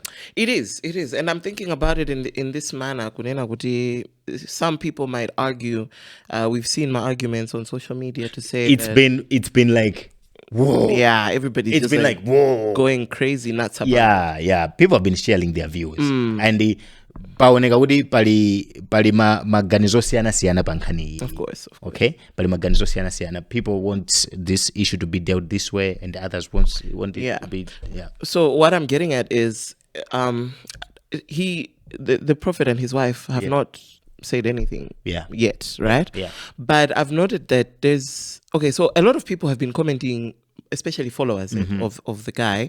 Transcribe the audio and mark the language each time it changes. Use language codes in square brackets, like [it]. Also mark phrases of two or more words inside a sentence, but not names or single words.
[en] It is, and I'm thinking about it in this manner. Some people might argue. We've seen my arguments on social media to say it's been like, whoa. Yeah, everybody's just been like whoa, going crazy nuts about it. Yeah. People have been sharing their views, and [ny] paoneka kuti pali maganizo siyana pa nkhani iyi. [en] Of course. [ny] Okay, pali maganizo siyana. [en] People want this issue to be dealt this way, and others want it to be. Yeah. So what I'm getting at is, the prophet and his wife have not said anything yet, right? Yeah. But I've noted that so a lot of people have been commenting, especially followers of the guy.